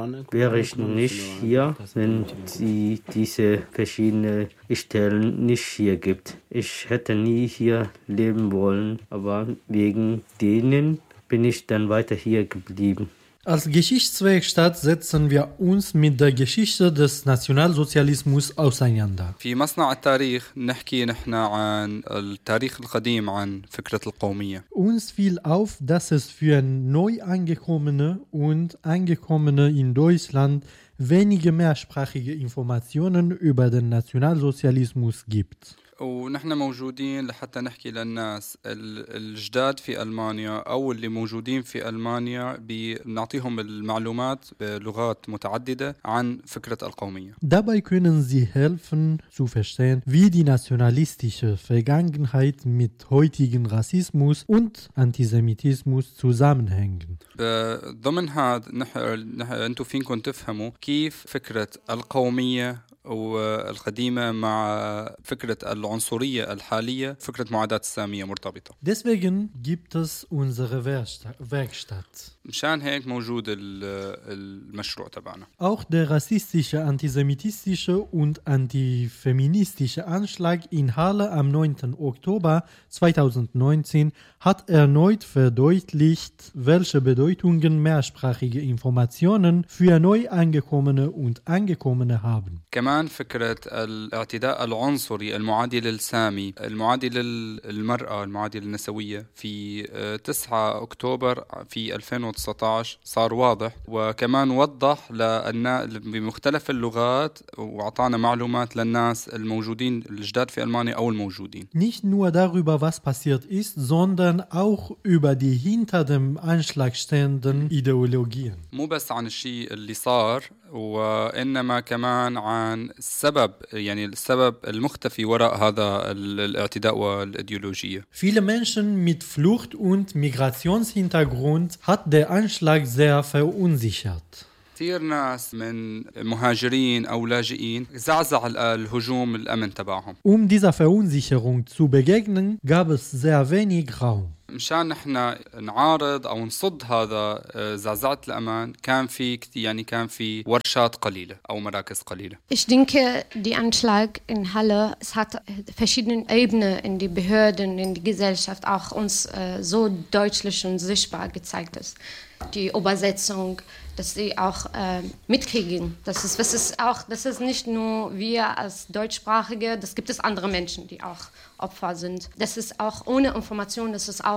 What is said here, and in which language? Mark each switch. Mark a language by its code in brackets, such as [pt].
[de] Wäre ich nicht hier, wenn sie diese verschiedenen Stellen nicht hier gibt. Ich hätte nie hier leben wollen, aber wegen denen bin ich dann weiter hier geblieben. Als Geschichtswerkstatt setzen wir uns mit der Geschichte des Nationalsozialismus auseinander. [ar] Für مصنع التاريخ نحكي نحن عن التاريخ القديم عن فكرة القومية. [de] Uns fiel auf, dass es für Neuangekommene und Angekommene in Deutschland wenige mehrsprachige Informationen über den Nationalsozialismus gibt. [ar] ونحن موجودين لحتى نحكي للناس الجداد في ألمانيا أو اللي موجودين في ألمانيا بنعطيهم المعلومات بلغات متعددة عن فكرة القومية. [de] Dabei können sie helfen zu verstehen, wie die nationalistische Vergangenheit mit heutigen Rassismus und Antisemitismus zusammenhängen. [ar] ضمن هذا نحن أنتم فينكم تفهموا كيف فكرة القومية والقديمة مع فكرة العنصرية الحالية فكرة معاداة السامية مرتبطة. [de] Deswegen gibt es unsere Werkstatt. [ar] مشان هيك موجود المشروع تبعنا. [de] Auch der rassistische, antisemitistische und antifeministische Anschlag in Halle am 9. Oktober 2019 hat erneut verdeutlicht, welche Bedeutungen mehrsprachige Informationen für Neuangekommene und Angekommene haben. [ar] كمان فكرة الاعتداء العنصري المعادي للسامي المعادي للمرأة المعادي للنسوية في 9 أكتوبر في 2019 صار واضح وكمان وضح بمختلف اللغات وعطانا معلومات للناس الموجودين الجداد في ألمانيا أو الموجودين [de] Nicht nur darüber was passiert ist, sondern auch über die hinter dem Anschlag stehenden Ideologien. [ar] مو بس عن الشيء اللي صار وإنما كمان عن السبب يعني السبب المختفي وراء هذا الاعتداء والإيديولوجية. [de] Viele Menschen mit Flucht- und Migrationshintergrund hat der Anschlag sehr verunsichert. [ar] كثير ناس من مهاجرين أو لاجئين زعزع الهجوم الأمن تبعهم. [de] Um dieser Verunsicherung zu begegnen, gab es sehr wenig Raum. [ar] مشان نحن نعارض أو نصد هذا زعزعة الأمان كان في يعني كان في ورشات قليلة أو مراكز قليلة. [de] Ich denke, die Anschlag in Halle, es hat verschiedenen Ebenen in die Behörden, in die Gesellschaft auch uns so deutlich und sichtbar gezeigt ist. Die Übersetzung, dass sie auch mitkriegen. Das ist nicht nur wir als Deutschsprachige, das gibt es andere Menschen, die auch Opfer sind. Das ist auch ohne Information, das ist auch